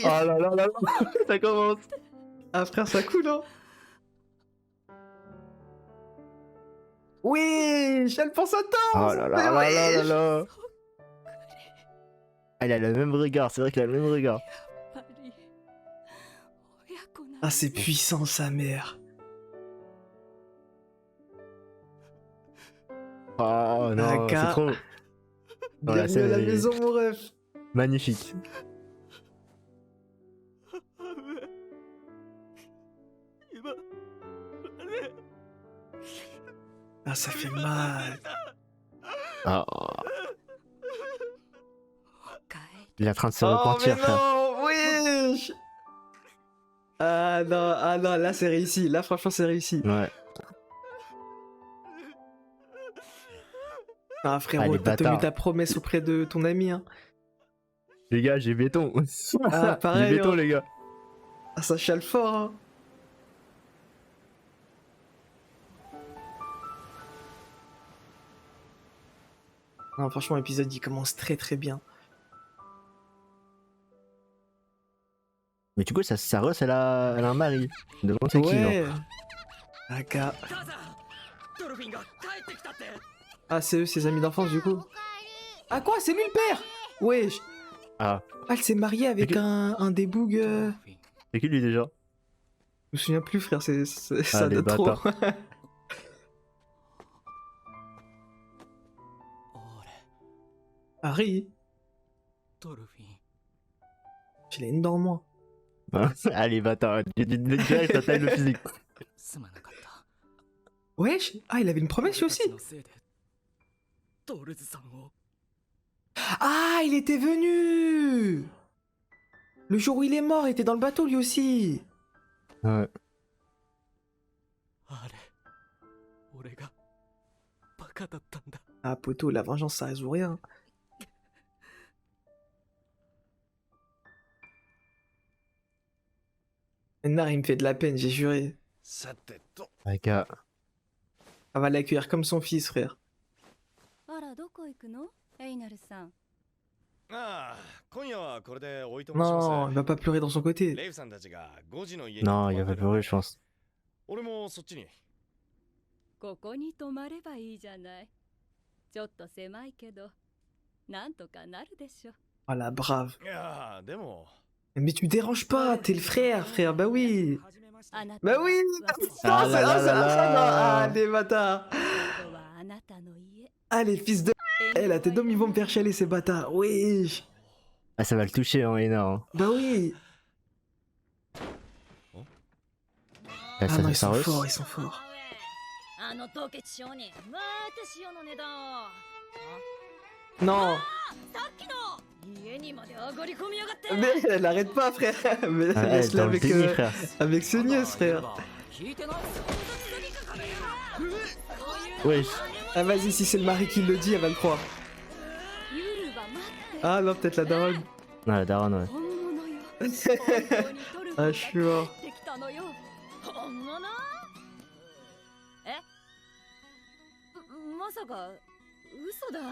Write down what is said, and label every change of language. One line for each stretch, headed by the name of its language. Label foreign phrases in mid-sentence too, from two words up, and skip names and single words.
French: Oh là là là là. Ça commence. Ah, frère, ça coule, hein. Oui, elle pense à toi. Oh là là là là là là. Elle a le même regard, c'est vrai qu'elle a le même regard.
Japanese: やっぱり
French: Ah, c'est puissant, sa mère. Oh non, Aka. c'est trop dans la Bienvenue à la scène est maison, mon ref. magnifique. Ah, ça fait mal. Ah,
Japanese: かい
French: il est en train de se Oh, mais repentir, frère. non, wesh. Ah non, là c'est réussi. Là, franchement, c'est réussi. Ouais. Ah, Ah, frérot, les t'as tenu bâtards. ta promesse auprès de ton ami, hein. Les gars, j'ai béton. Ah, pareil, J'ai béton, hein. les gars. Ah, ça chiale fort, hein. Non, franchement, l'épisode il commence très très bien. Mais du coup, sa Ross, elle a un mari. Demande c'est qui, Ouais. genre. Aka.
Japanese: 母さんドルフィンが帰ってきたって
French: Ah, c'est eux, ses amis d'enfance, du coup. Ah, quoi? C'est lui le père? Wesh. Ah, Ah, elle s'est mariée avec Ok. un des bougs. Je c'est qui lui déjà? me souviens plus, frère, ça les date trop.
Japanese: 俺
French: Harry,
Japanese: ドルフィン
French: j'ai les dans moi. Hein. Allez, bâtard. Direct, ça taille le physique.
Japanese: すまなかった
French: Wesh. Ah, il avait une promesse lui
Japanese: 俺たち
French: aussi.
Japanese: のせいでトールズさんを
French: Ah, il était venu. Le jour où il est mort, il était dans le bateau lui aussi. Ouais.
Japanese: あれ俺がバカだったんだ
French: Ah, poto, la vengeance, ça résout rien. Nar, il me fait de la peine, j'ai juré.
Japanese: さてと
French: Les gars. Elle va l'accueillir comme son fils, frère.
Japanese: あらどこ行くのエイナルさんああ今夜はこれでおいとましま
French: Non, il va pas pleurer dans son côté.
Japanese: レイフさんたちが5時の家に
French: Non,
Japanese: 泊
French: il
Japanese: ま
French: va
Japanese: ってる
French: pleurer, je pense.
Japanese: 俺もそっちにここに泊まればいいじゃないちょっと狭いけどなんとかなるでしょ
French: Oh la brave.
Japanese: いやーでも
French: Mais tu déranges pas, t'es le frère, frère, bah oui.
Japanese: あなた
French: Bah
Japanese: は
French: oui.
Japanese: 私
French: Ah Non, là c'est là ah, c'est là la là. fin, non. Ah, les bâtards.
Japanese: ここはあなたの家
French: Ah, les fils de... Eh, la tête d'homme, ils vont me faire chialer, ces bâtards. Oui. Ah, ça va le toucher, hein, énorme. Bah oui. Ah, Ah non, ils ça sont Ross. forts, ils sont forts.
Japanese: あの凍結商人また塩の値段を
French: Non.
Japanese: さっきの家にまで上がり込みやがって
French: Mais elle arrête pas, frère. Mais Ah, elle est laisse-la dans le avec, déni, frère. avec ce nièce, frère.
Japanese: 聞いてないぞ
French: Wesh. Ah, vas-y, si c'est le mari qui le dit, elle va le croire.
Japanese: ユルは待って
French: Ah non, peut-être la daronne. Ah, la daronne, ouais.
Japanese: 本物よ本当にトルフ
French: Ah,
Japanese: が
French: je suis mort.
Japanese: 帰ってきたのよ本物えまさか嘘だ